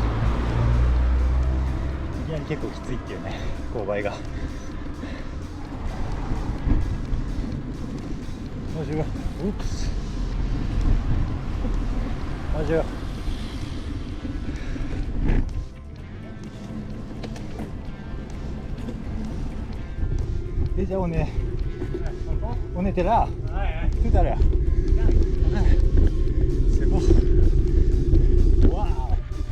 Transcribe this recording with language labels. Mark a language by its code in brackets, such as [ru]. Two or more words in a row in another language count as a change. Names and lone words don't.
[ja] いきなり結構きついっていうね、勾配が。マジはウープスマジは [fr] déjà on était là tout à l'heure. C'est bon. Waouh.